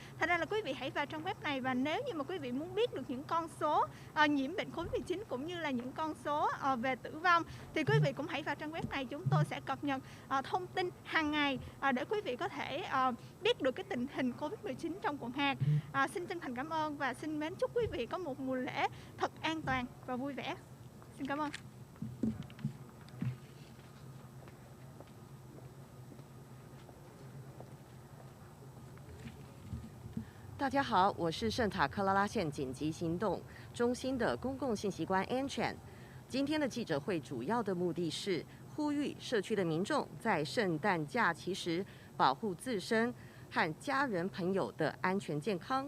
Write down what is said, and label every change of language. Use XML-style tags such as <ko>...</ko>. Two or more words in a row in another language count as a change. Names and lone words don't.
<vi>Thành ra là quý vị hãy vào trang web này, và nếu như mà quý vị muốn biết được những con số nhiễm bệnh COVID-19 cũng như là những con số về tử vong thì quý vị cũng hãy vào trang web này. Chúng tôi sẽ cập nhật thông tin hàng ngày để quý vị có thể biết được cái tình hình COVID-19 trong quận hạt. Xin chân thành cảm ơn và xin mến chúc quý vị có một mùa lễ thật an toàn và vui vẻ. Xin cảm ơn.</vi> <zh>大家好，我是圣塔克拉拉县紧急行动中心的公共信息官 Ann。今天的记者会主要的目的是呼吁社区的民众在圣诞假期时保护自身和家人朋友的安全健康。</zh>